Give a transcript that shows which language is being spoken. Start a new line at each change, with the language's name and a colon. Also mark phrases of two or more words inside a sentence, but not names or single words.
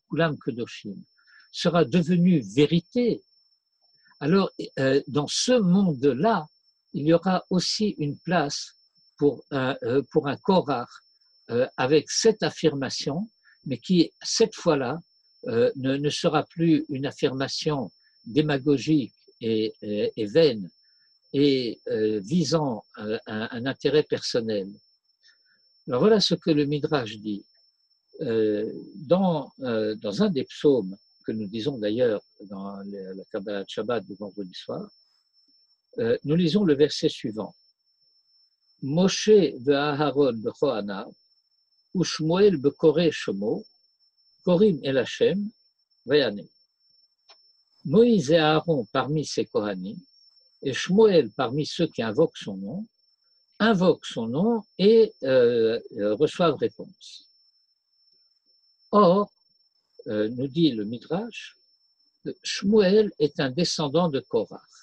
Hebrew: כולם קדושים,
French: sera devenu vérité, alors dans ce monde-là, il y aura aussi une place pour un Korach avec cette affirmation, mais qui, cette fois-là, ne sera plus une affirmation démagogique et vaine et visant un intérêt personnel. Alors voilà ce que le Midrash dit. Dans un des psaumes, que nous disons d'ailleurs dans la Kabbalah de Shabbat du vendredi soir, nous lisons le verset suivant.
Hebrew: משה ואהרן בכהניו, ושמואל בקראי שמו, קראים אל השם, ויענם.
French: Moïse et Aaron parmi ses Kohanim, et Shmuel parmi ceux qui invoquent son nom et reçoivent réponse. Or, nous dit le Midrash, Shmuel est un descendant de Korach.